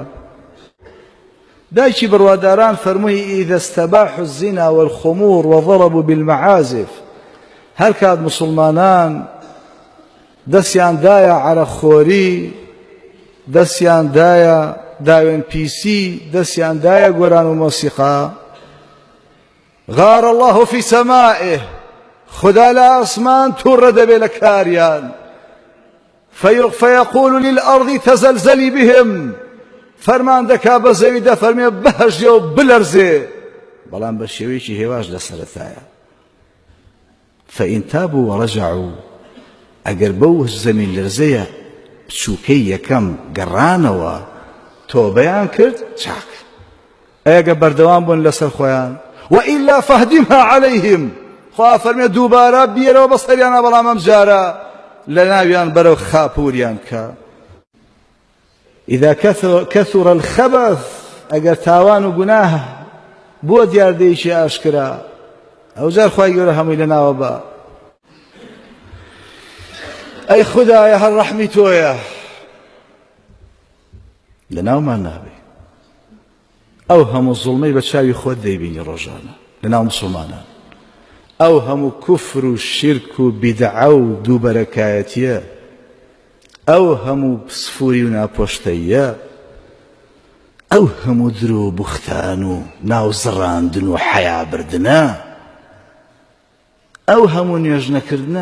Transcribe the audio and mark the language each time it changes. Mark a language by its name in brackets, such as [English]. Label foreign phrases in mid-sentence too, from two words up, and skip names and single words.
[Central Kurdish] دایکی بڕواداران فەرمووی [Arabic] ئیذا استباحوا الزنا والخمور وضربوا بالمعازف، [Central Kurdish] هەر کات مسلمانان دەستیان دایە عەرەقخۆری، دەستیان دایە داوێن پیسی، دەستیان دایە گۆران و مۆسیقا، [Arabic] غار الله في سمائه، [Central Kurdish] خدا لە ئاسمان تووڕە دەبێ لە کاریان، [Arabic] فيقول للأرض تزلزلي بهم، [Central Kurdish] فەرمان دەکا بە زەوی دەفەرمێ بەهەژێ و بلەرزێ، بەڵام بە شێوەیەکی هێواش لە سەرەتایە. [Arabic] فإن تابوا ورجعوا، [Central Kurdish] ئەگەر بەو زەمین لەرزەیە بچووکەی یەکەم گەڕانەوە تۆبەیان کرد چاک، ئەگە بەردەوام بوون لەسەر خۆیان، [Arabic] وإلا فهدمها عليهم، [Central Kurdish] خوا فەرمێ دووبارە بیرەوە بەسەریانە، بەڵام ئەم جارە لە ناویان بەرەو خاپووریان کە. [Arabic] إذا كثر الخبث، [Central Kurdish] ئەگەر تاوان و گوناه بۆ دیاردەیەکی ئاشکرا، ئەو جار خوای گەورە هەمووی لەناوە بە. ئەی خودایە هەر ڕەحمی تۆیە، لەناومان نابێ. ئەو هەموو زوڵمەی بە چاوی خۆت دەیبینی ڕۆژانە لەناو مسلمانان، ئەو هەموو کوفر و شرک و بیدعە و دووبەرەکایەتیە، ئەو هەموو سفوری و ناپۆشتەیە، ئەو هەموو درۆ و بوختان و ناوزڕاندن و حەیابردنە، ئەو هەموو نوێژ نەکردنە.